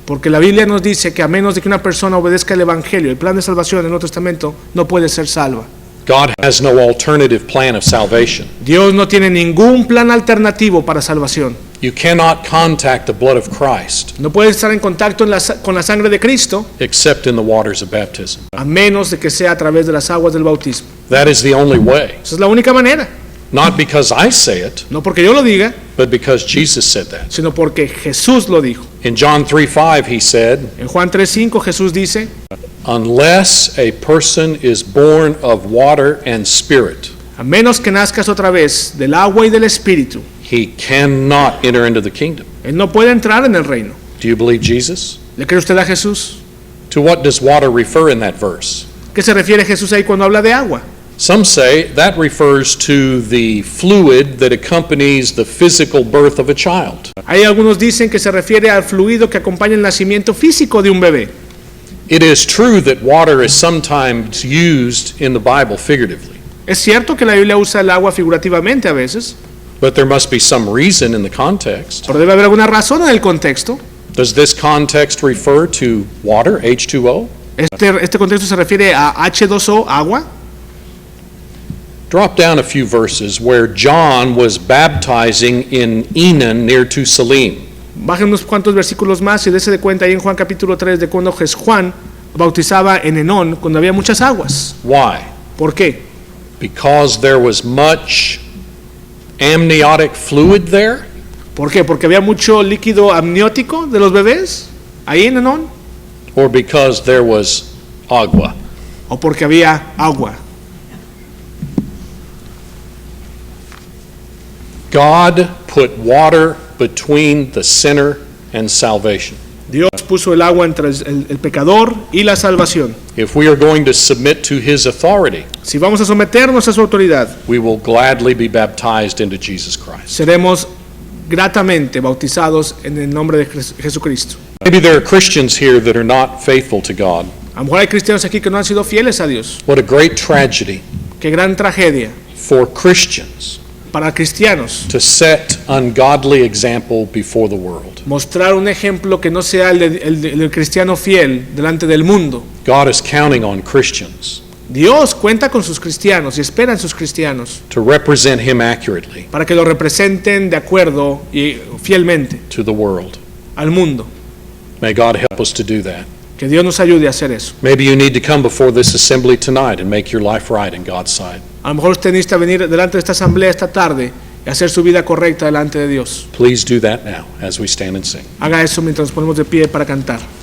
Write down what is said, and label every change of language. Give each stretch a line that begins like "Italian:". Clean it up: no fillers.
Spanish: Porque la Biblia nos dice que a menos de que una persona obedezca el Evangelio, el plan de salvación en el Nuevo Testamento, no puede ser salva.
English: God has no alternative plan of salvation.
Spanish: Dios no tiene ningún plan alternativo para salvación.
English: You cannot contact the blood of Christ
Spanish: No puedes estar en contacto con la sangre de Cristo
English: except in the waters of baptism.
Spanish: a menos de que sea a través de las aguas del bautismo.
English: That is the only way.
Spanish: Esa es la única manera.
English: Not because I say it,
Spanish: No porque yo lo diga,
English: but because Jesus said that.
Spanish: sino porque Jesús lo dijo.
English: In John 3:5 he said,
Spanish: En Juan 3:5 Jesús dice,
English: unless a person is born of water and spirit,
Spanish: a menos que nazcas otra vez del agua y del Espíritu,
English: he cannot enter into the kingdom.
Spanish: él no puede entrar en el reino.
English: Do you believe Jesus?
Spanish: ¿Le cree usted a Jesús?
English: To what does water refer in that verse?
Spanish: ¿Qué se refiere Jesús ahí cuando habla de agua?
English: Some say that refers to the fluid that accompanies the physical birth of a child.
Spanish: Hay algunos dicen que se refiere al fluido que acompaña el nacimiento físico de un bebé.
English: It is true that water is sometimes used in the Bible figuratively,
Spanish: Es cierto que la Biblia usa el agua figurativamente a veces,
English: but there must be some reason in the context.
Spanish: pero debe haber alguna razón en el contexto.
English: Does this context refer to water, H2O?
Spanish: Este contexto se refiere a H2O, agua.
English: Drop down a few verses where John was baptizing in Enon near to Salim.
Spanish: Bajen unos cuantos versículos más y dése de cuenta ahí en Juan capítulo 3 de cuando Juan bautizaba en Enón cuando había muchas aguas.
English: Why?
Spanish: ¿Por qué?
English: Because there was much amniotic fluid there?
Spanish: ¿Por qué? Porque había mucho líquido amniótico de los bebés ahí en Enón,
English: Or because there was agua?
Spanish: o porque había agua.
English: God put water between the sinner and salvation.
Spanish: Dios puso el agua entre el pecador y la salvación.
English: If we are going to submit to his authority,
Spanish: Si vamos a someternos a su autoridad,
English: we will gladly be baptized into Jesus Christ.
Spanish: seremos gratamente bautizados en el nombre de Jesucristo.
English: Maybe there are Christians here that are not faithful to God.
Spanish: A lo mejor hay cristianos aquí que no han sido fieles a Dios.
English: What a great tragedy
Spanish: Qué gran tragedia
English: for Christians
Spanish: para cristianos
English: to set ungodly example before the world.
Spanish: mostrar un ejemplo que no sea el del cristiano fiel delante del mundo.
English: God is counting on Christians
Spanish: Dios cuenta con sus cristianos y espera en sus cristianos
English: to represent him accurately
Spanish: para que lo representen de acuerdo y fielmente
English: to the world.
Spanish: al mundo.
English: May God help us to do that.
Spanish: Que Dios nos ayude a hacer eso.
English: Maybe you need to come before this assembly tonight and make your life right in God's sight.
Spanish: A lo mejor usted necesita venir delante de esta asamblea esta tarde y hacer su vida correcta delante de Dios.
English: Please do that now as we stand and sing.
Spanish: Haga eso mientras nos ponemos de pie para cantar.